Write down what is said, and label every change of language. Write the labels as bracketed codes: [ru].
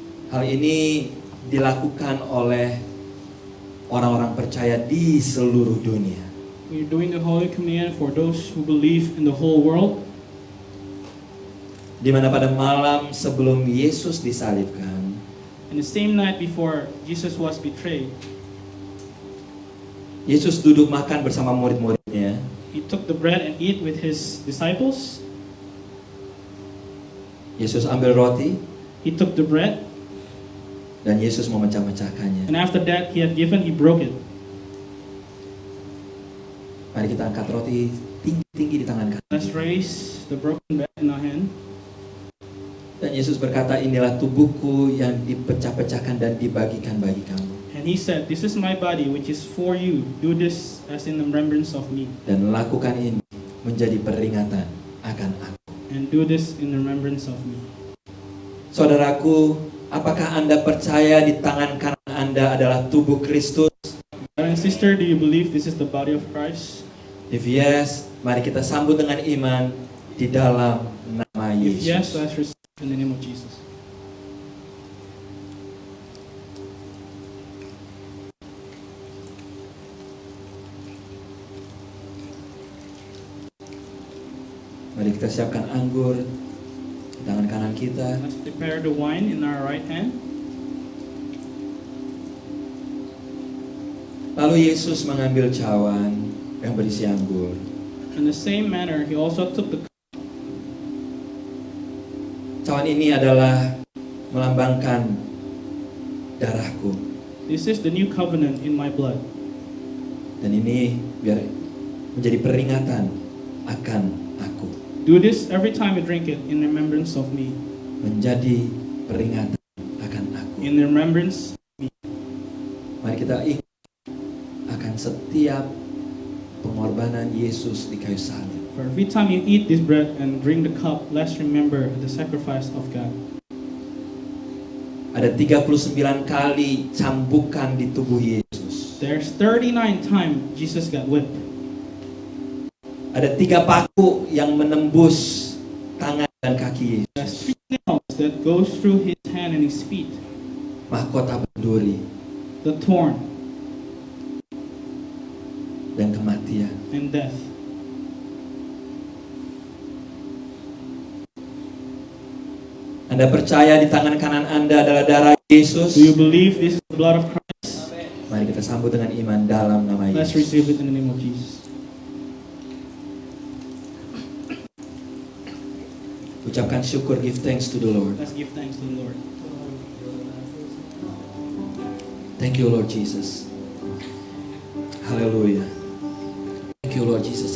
[id] Hal ini dilakukan oleh orang-orang percaya di seluruh dunia. [en] We're doing the Holy Communion for those who believe in the whole world. [id] Di mana pada malam sebelum Yesus disalibkan, [en] And the same night before Jesus was betrayed, [id] Yesus duduk makan bersama murid-muridnya. [en] he took the bread and ate with his disciples. [id] Yesus ambil roti [en] He took the bread, [id] dan Yesus memecah-mecahkannya. [en] and after that he had given, he broke it. [id] Mari kita angkat roti tinggi-tinggi di tangan kanan. [en] Let's raise the broken bread in our hand. [id] Dan Yesus berkata, inilah tubuhku yang dipecah-pecahkan dan dibagikan bagi kamu. [en] And he said, "This is my body which is for you. Do this as in remembrance of me. [id] Dan lakukan ini menjadi peringatan akan aku. [en] And do this in remembrance of me." [id] Saudaraku, apakah Anda percaya di tangan kanan Anda adalah tubuh Kristus? [en] Brother and sister, do you believe this is the body of Christ? If yes, [id] mari kita sambut dengan iman di dalam nama [en] If yes, [id] Yesus. [en] let's receive in the name of Jesus. [id] Mari kita siapkan anggur di tangan kanan kita. [en] Let's prepare the wine in our right hand. [id] Lalu Yesus mengambil cawan yang berisi anggur. [en] In the same manner, he also took the cup. [id] Cawan ini adalah melambangkan darahku. [en] This is the new covenant in my blood. [id] Dan ini biar menjadi peringatan akan aku. [en] Do this every time you drink it in remembrance of me. [id] Menjadi peringatan akan aku. [en] In remembrance. [id] Mari kita ingat akan setiap pengorbanan Yesus di kayu salib. [en] For every time you eat this bread and drink the cup, let's remember the sacrifice of God. [id] Ada 39 kali cambukan di tubuh Yesus. [en] There's 39 times Jesus got whipped. [id] Ada 3 paku yang menembus tangan dan kaki [en] There's [id] Yesus. [en] 3 nails that goes through his hand and his feet. [id] Mahkota berduri [en] The thorn [id] dan kematian. [en] and death. [id] Anda percaya di tangan kanan Anda adalah darah Yesus? [en] Do you believe this is the blood of Christ? [id] Mari kita sambut dengan iman dalam nama [en] Let's [id] Yesus. [en] receive it in the name of Jesus. [id] Ucapkan syukur, [en] give thanks to the Lord. Let's give thanks to the Lord. Thank you Lord Jesus. Haleluya. Thank you Lord Jesus.